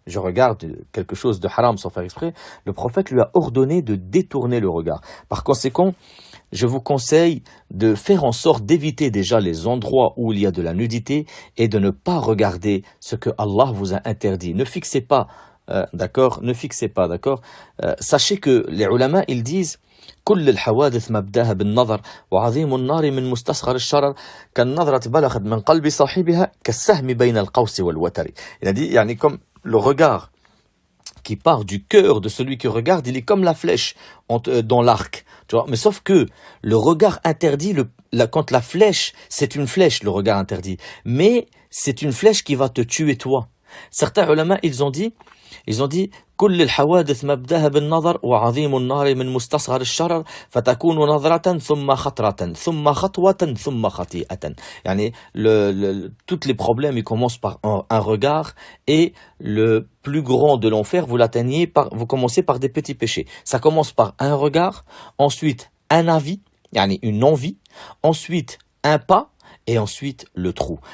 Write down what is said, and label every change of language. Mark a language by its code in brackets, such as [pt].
[fr] Je regarde quelque chose de haram sans faire exprès. Le prophète lui a ordonné de détourner le regard. Par conséquent, je vous conseille de faire en sorte d'éviter déjà les endroits où il y a de la nudité et de ne pas regarder ce que Allah vous a interdit. Ne fixez pas, d'accord? Ne fixez pas, d'accord? Sachez que les ulama, ils disent [ar] كل الحوادث مبداها بالنظر وعظيم النار من مستصغر الشرر كالنظرة بلغت من قلب صاحبها كالسهم بين القوس والوتر. [fr] Il a dit, [ar] يعني [fr] comme le regard qui part du cœur de celui qui regarde, il est comme la flèche dans l'arc. Tu vois? Mais sauf que le regard interdit, quand la flèche, c'est une flèche, le regard interdit. Mais c'est une flèche qui va te tuer toi. Certains ulama, ils ont dit [ar] كل الحوادث مبداها بالنظر وعظيم النار من مستصغر الشرر فتكون نظرة ثم خطرة ثم خطوة ثم خطيئة. يعني [fr] tous les problèmes ils commencent par un regard et le plus grand de l'enfer vous commencez par des petits péchés. Ça commence par un regard, ensuite un avis, [ar] يعني [fr] une envie, ensuite un pas et ensuite le trou.